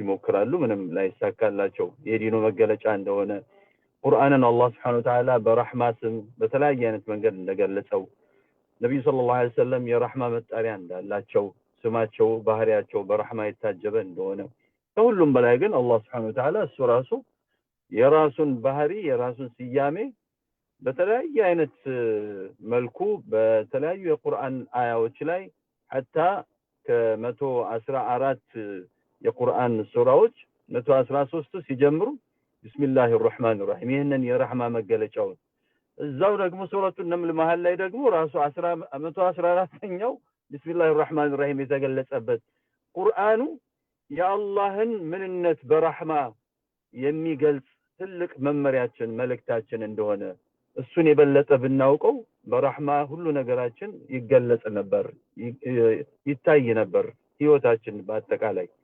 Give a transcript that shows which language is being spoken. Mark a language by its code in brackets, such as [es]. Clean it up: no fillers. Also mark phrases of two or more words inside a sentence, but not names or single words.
[am] ይሞክራሉ። ምንም ላይሳካላቸው የዲኑ መገለጫ እንደሆነ ቁርአንን አላህ [ar] سبحانه وتعالى [am] በረህማ ስም በተለያየ አይነት መንገድ እንደገለጸው ነብዩ [ar] صلى الله عليه وسلم [am] የረህማ መጣሪያ እንዳላቸው ስማቸው ባህሪያቸው በረህማ የታጀበ እንደሆነ ከሁሉም በላይ ግን አላህ [ar] سبحانه وتعالى [am] እሱ ራሱ የራሱን ባህሪ የራሱን ስያሜ በተለያየ አይነት መልኩ በተለያዩ የቁርአን አያዎች ላይ حتى ከ114 የቁርአን ሱራዎች 113 ሲጀምሩ [ar] بسم الله الرحمن الرحيم [am] ይሄንን የረህማ መገለጫው እዛው ደግሞ ሱረቱ ነምል መሃል ላይ ደግሞ ራሱ 114ኛው [ar] بسم الله الرحمن الرحيم [am] የተገለጸበት ቁርአኑ የአላህን ምንነት በረህማ የሚገልጽ ትልቅ መመሪያችን መልእክታችን እንደሆነ እሱን የበለጠ ብናውቀው በረህማ ሁሉ ነገራችን ይገለጽ ነበር፣ ይታይ ነበር ህይወታችን በአጠቃላይ።